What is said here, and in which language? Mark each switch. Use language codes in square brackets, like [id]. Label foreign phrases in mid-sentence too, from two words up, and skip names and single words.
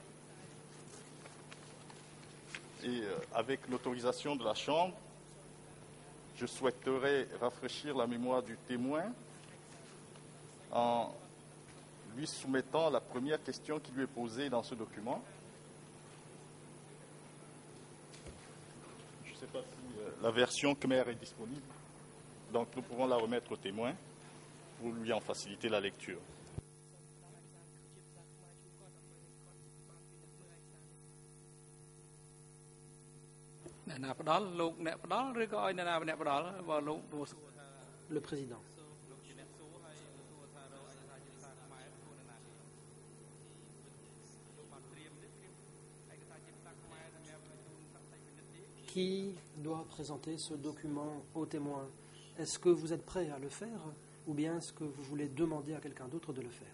[fr] Et avec l'autorisation de la Chambre, je souhaiterais rafraîchir la mémoire du témoin en lui soumettant la première question qui lui est posée dans ce document. sais pas si la version Khmer est disponible. Donc nous pouvons la remettre au témoin pour lui en faciliter la lecture. [km] អ្នកណាផ្ដល់លោកអ្នកផ្ដល់ឬក៏ឲ្យអ្នកណាម្នាក់ផ្ដល់បើលោក [fr] Le président. Qui doit présenter ce document au témoin? Est-ce que vous êtes prêt à le faire ou bien est-ce que vous voulez demander à quelqu'un d'autre de le faire?